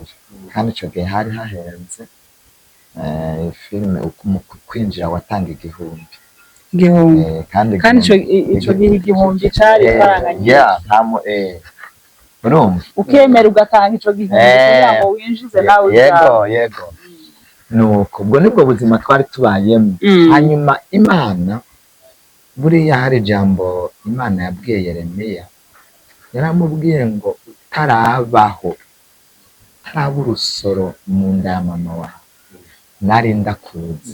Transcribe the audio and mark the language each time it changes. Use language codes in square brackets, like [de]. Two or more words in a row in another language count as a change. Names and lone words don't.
[rn] Kandi ico gihe hari hahenze, filime kwinjira watanga igihumbi. Kandi ico gihe igihumbi cari faranganye. Urumva ukemera ugatanga ico gihumbi kugira ngo winjize nawe. Yego. Nuko ubwo nibwo buzima twari tubayemo. Hanyuma Imana, buriya hari jambo Imana yabwiye Yeremiya, yaramubwiye ngo utarabaho utaraba urusoro mu nda ya mama wawe nari ndakuzi.